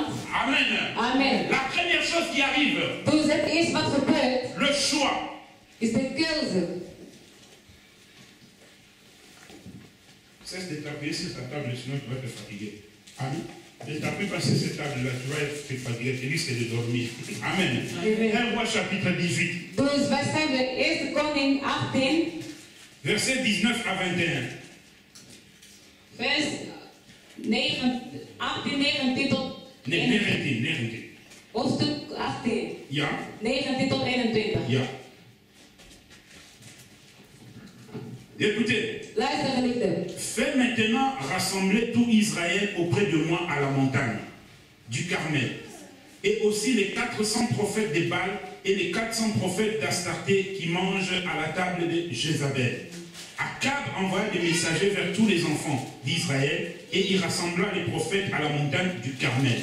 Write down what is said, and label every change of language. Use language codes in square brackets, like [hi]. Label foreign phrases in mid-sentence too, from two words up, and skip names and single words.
[fr] Amen. amen. La première chose qui arrive, [nl] Dus het eerste wat gebeurt, [fr] le choix. [nl] is de keuze. [fr] Cesse de t'appuyer sur ta table, sinon tu vas te fatiguer. Amen. Ne t'appuie pas sur cette table-là, tu vas te fatiguer, tu risques de dormir. Amen. 1 Roi chapitre 18, [nl] Dus wij zijn bij 1 Koning 18, [fr] verset 19 à 21. [nl] vers 18, 19 tot Nee, 19, 19. hoofdstuk 18, Ja, 19 tot 21. [fr] ja. Écoutez, [nl] Luister geliefde. [fr] fais maintenant rassembler tout Israël auprès de moi à la montagne du Carmel. Et aussi les 400 prophètes de Baal et les 400 prophètes d'Astarté qui mangent à la table de Jézabel. Akab envoya des messagers vers tous les enfants d'Israël et il rassembla les prophètes à la montagne du Carmel.